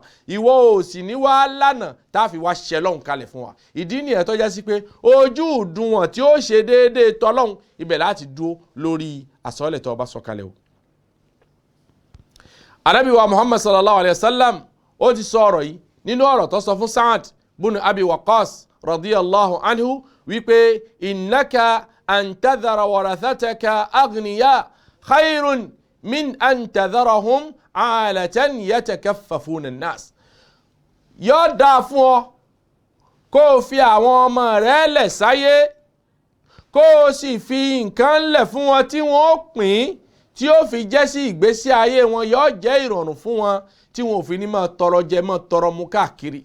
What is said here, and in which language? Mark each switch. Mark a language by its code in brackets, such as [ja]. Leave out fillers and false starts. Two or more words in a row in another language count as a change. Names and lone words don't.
[yo] ìwọ ò sì ní wá lánàá tá a fi wá ṣẹ lọ́hùn kalẹ̀ fún wa. ìdí nìyẹn tó jẹ́ sí pé ojú ìdúnwọ̀n tí ó ṣe déédéé tọ́lọ́hùn ibẹ̀ láti dúró lórí àsọọ́lẹ̀ tó bá sọ kalẹ̀ o. Ànábì wa Muhammad [ar] صلى الله عليه وسلم [yo] ó ti sọ ọ̀rọ̀ yìí nínú ọ̀rọ̀ tó sọ fún Sa'ad bin Abi Waqqas [ar] رضي الله عنه [yo] wípé [ar] إنك أن تذر ورثتك أغنياء خير من أن تذرهم عالة يتكففون الناس. [yo] yóò dáa fún ọ kó o fi àwọn ọmọ rẹ lẹ̀ sáyé, kó o sì fi nǹkan lẹ̀ fún wọn tí wọ́n ó pín, tí ó fi jẹ́ sí ìgbésí ayé wọn yóò jẹ́ ìrọ̀rùn fún wọn, tí wọn ò fi ní máa tọrọ jẹ máa tọrọ mu káàkiri.